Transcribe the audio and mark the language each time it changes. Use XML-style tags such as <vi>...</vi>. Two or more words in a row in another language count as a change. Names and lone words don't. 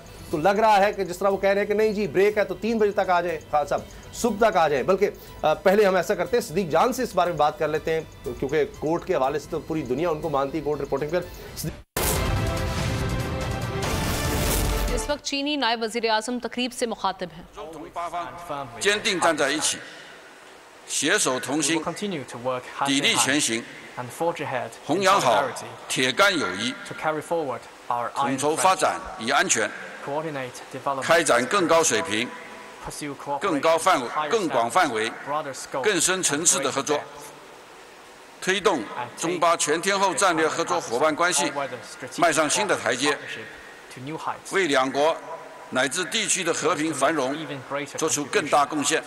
<ur>تو لگ رہا ہے کہ جس طرح وہ کہہ رہے ہیں کہ نہیں جی بریک ہے تو 3 بجے تک آ جائے، خان صاحب صبح تک آ جائے. بلکہ پہلے ہم ایسا کرتے ہیں، صدیق جان سے اس بارے میں بات کر لیتے ہیں کیونکہ کورٹ کے حوالے سے تو پوری دنیا ان کو مانتی ہے,</ur> <en>court reporting</en> <ur>पर। اس وقت چینی نائب وزیر اعظم تقریب سے مخاطب ہیں.</ur> <zh>坚定站在一起，携手同心，砥砺前行，弘扬好铁杆友谊，统筹发展与安全，开展更高水平、更广范围、更深层次的合作，推动中巴全天候战略合作伙伴关系迈上新的台阶，为两国乃至地区的和平繁荣做出更大贡献。</zh>